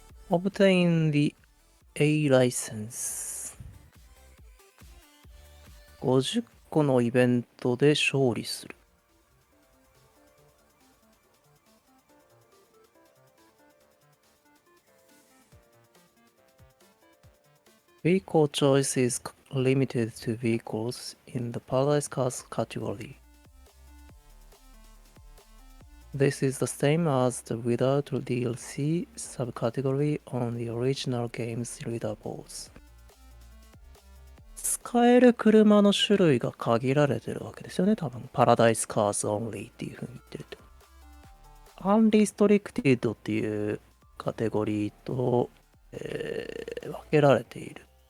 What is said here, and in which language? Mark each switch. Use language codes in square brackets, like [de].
[en] Obtain the A ライセンス。 [ja] 50個のイベントで勝利する。 [en] Vehicle choice is limited to vehicles in the Paradise Cars category. This is the same as the without DLC subcategory on the original game's leaderboards. [ja] 使える車の種類が限られてるわけですよね、多分。 Paradise Cars Only っていう風に言ってると。Unrestricted っていうカテゴリーと、分けられている。